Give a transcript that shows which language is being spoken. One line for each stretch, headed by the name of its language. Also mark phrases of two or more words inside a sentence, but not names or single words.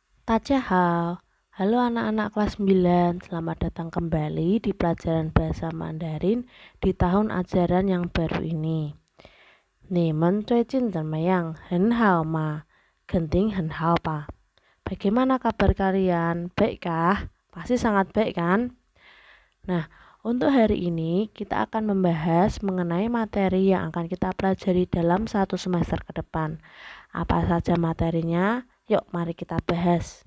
Indonesian: Tadjahal. Halo anak-anak kelas 9, selamat datang kembali di pelajaran bahasa Mandarin di tahun ajaran yang baru ini.
Chinese: 你们最近怎么样？很好吗？肯定很好吧。
Indonesian: Bagaimana kabar kalian? Baikkah? Pasti sangat baik kan? Nah, untuk hari ini kita akan membahas mengenai materi yang akan kita pelajari dalam satu semester ke depan. Apa saja materinya? Yuk mari kita bahas.